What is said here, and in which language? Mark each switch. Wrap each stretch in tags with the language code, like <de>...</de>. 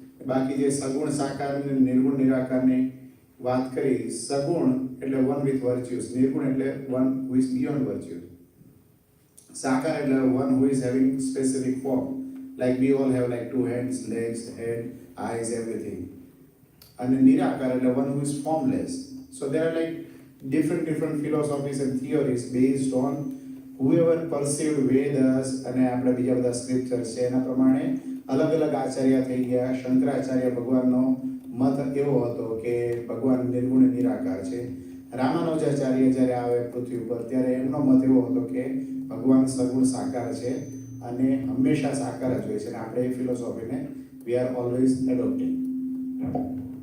<gu>બાકી જે સગુણ સાકાર અને નિર્ગુણ નિરાકારની વાત કરી,</gu> <en>સગુણ એટલે one with virtues, નિર્ગુણ એટલે one who is beyond virtues, સાકાર એટલે one who is having specific form, like we all have like 2 hands, legs, head, eyes, everything. And nirakar એટલે one who is formless. So there are like different philosophies and theories based on whoever perceived Vedas</en> <gu>અને આપણા બીજા બધા સ્ક્રિપ્ચર્સ છે એના પ્રમાણે અલગ અલગ આચાર્ય થઈ ગયા. શંકરાચાર્ય ભગવાનનો મત એવો હતો કે ભગવાન નિર્ગુણ નિરાકાર છે. રામાનુજાચાર્ય જ્યારે આવે પૃથ્વી ઉપર ત્યારે એમનો મત એવો હતો કે ભગવાન સગુણ સાકાર છે અને હંમેશા સાકાર જ હોય છે. અને આપણે એ ફિલોસોફીને</gu> <en>We are always adopting.</en>